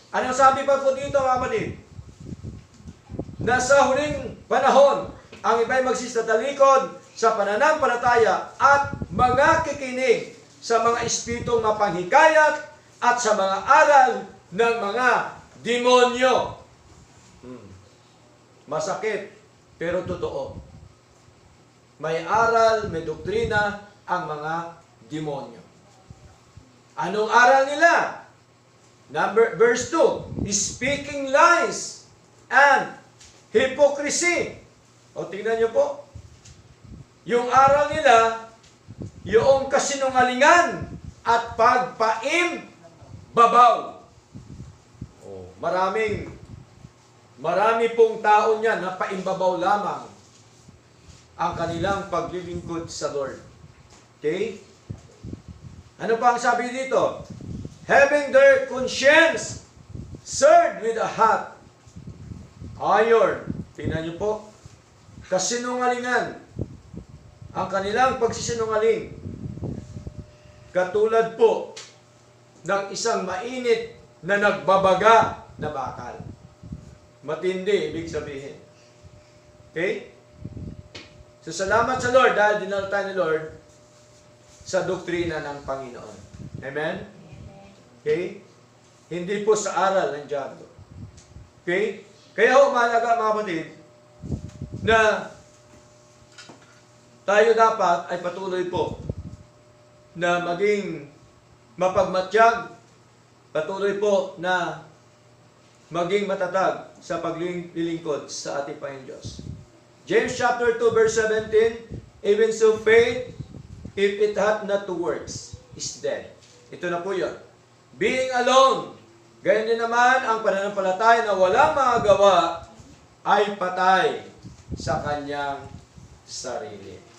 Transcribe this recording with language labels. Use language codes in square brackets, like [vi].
[tl] Anong sabi pa po dito, mga kapatid? Na sa huling panahon, ang iba'y magsisitalikod sa pananampalataya at mga kikinig sa mga espiritong mapanghikayat at sa mga aral ng mga demonyo. Masakit, pero totoo. May aral, may doktrina ang mga demonyo. Anong aral nila? [en] Verse 2, speaking lies and hypocrisy. [tl] O tingnan nyo po. Yung aral nila, yung kasinungalingan at pagpaimbabaw. O, marami pong tao niyan na paimbabaw lamang ang kanilang paglilingkod sa Lord. Okay? Ano pa ang sabi dito? [en] Having their conscience seared with a hot iron. [tl] Tingnan nyo po. Kasinungalingan. Ang kanilang pagsisinungaling. Katulad po ng isang mainit na nagbabaga na bakal. Matindi, ibig sabihin. Okay? So, salamat sa Lord dahil dinala tayo ni Lord sa doktrina ng Panginoon. Amen? Okay? Hindi po sa aral ng diablo. Okay? Kaya ho, mahalaga mga kapatid, na tayo dapat ay patuloy po na maging mapagmatyag, patuloy po na maging matatag sa paglilingkod sa ating Panginoon Diyos. [en] James chapter 2 verse 17, even so faith, if it hath not two works, is dead. [tl] Ito na po yun. [en] Being alone, [tl] gayon din naman ang pananampalataya na walang magagawa ay patay sa kanyang sarili.